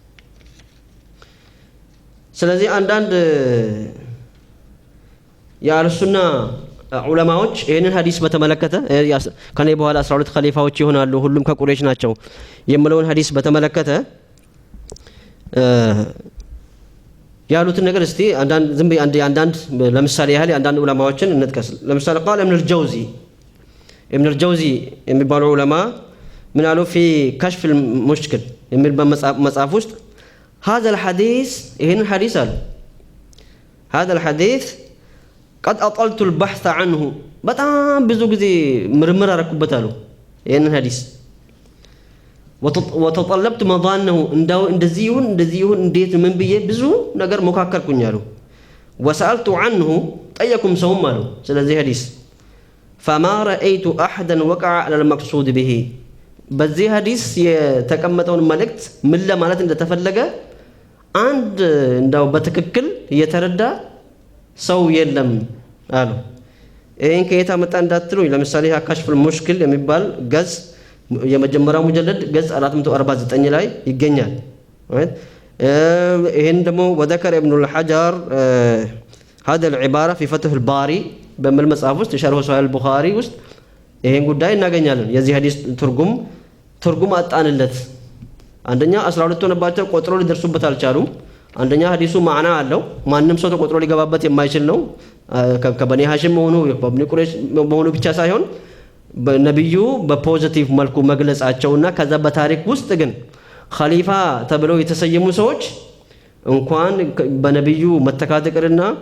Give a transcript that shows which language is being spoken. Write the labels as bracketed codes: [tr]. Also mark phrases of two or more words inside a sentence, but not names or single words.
[am] ስለዚህ አንዳንድ የአህሉሱና ዑለማዎች ይህንን ሐዲስ በተመለከተ ከኔ በኋላ 12 ኸሊፋዎች ይሆናሉ ሁሉም ከቁረይሽ ናቸው የሚለውን ሐዲስ በተመለከተ ያሉትን ነገር እስቲ አንዳንድ ዝም አንዳንድ ለምሳሌ ያህል አንዳንድ ዑለማዎችን እንጥቀስ። ለምሳሌ [ar] قال ابن الجوزي [am] የሚባሉ ዑለማ ምን አሉ [ar] في كشف المشكل [am] የሚል በመጽሐፍ ውስጥ [ar] هذا الحديث [am] ይህንን ሐዲስ አሉ [ar] هذا الحديث قد أطلت البحث عنه [am] በጣም ብዙ ጊዜ ምርምር አረኩበት አሉ ይህንን ሐዲስ [ar] وتطلبت مضانه [am] እንደዚህ ይሁን እንዴት ምን ብዬ ብዙ ነገር ሞካከርኩኝ አሉ [ar] وسألت عنه [am] ጠየኩም ሰውም አሉ ስለዚህ ሐዲስ [ar] فما رأيت أحدا وقع على المقصود به [am] በዚህ ሐዲስ የተቀመጠውን መልእክት ምን ለማለት እንደተፈለገ አንድ እንዳው በትክክል የተረዳ ሰው የለም አሉ። ይሄን ከየት አመጣ እንዳትሉኝ ለምሳሌ ከሽፉል ሙሽኪል የሚባል ገጽ የመጀመሪያው ሙጀለድ ገጽ 449 ላይ ይገኛል። ይሄን ደግሞ [ar] ወذكر ابن الحجر هذا العبارة في فتح الباري [am] በሚል መጽሐፍ ውስጥ ሸርሁ ሶሒህ አልቡኻሪ ውስጥ ይሄን ጉዳይ እናገኛለን። የዚህ ሐዲስ ትርጉም አጣንለት። አንደኛ 12 ሆነባቸው ቆጥሮ ሊደርሱበት አልቻሉም። አንደኛ ሐዲሱ ማዕና አለው ማንም ሰው ተቆጥሮ ሊገባበት የማይችል ነው። ከበኒ ሐሽም መሆኑ በብኒ ቁረይሽ መሆኑ ብቻ ሳይሆን በነብዩ በፖዚቲቭ መልኩ መግለጻቸውና ከዛ በታሪክ ውስጥ ግን ኸሊፋ ተብለው የተሰየሙ ሰዎች እንኳን በነብዩ መተካተቅርና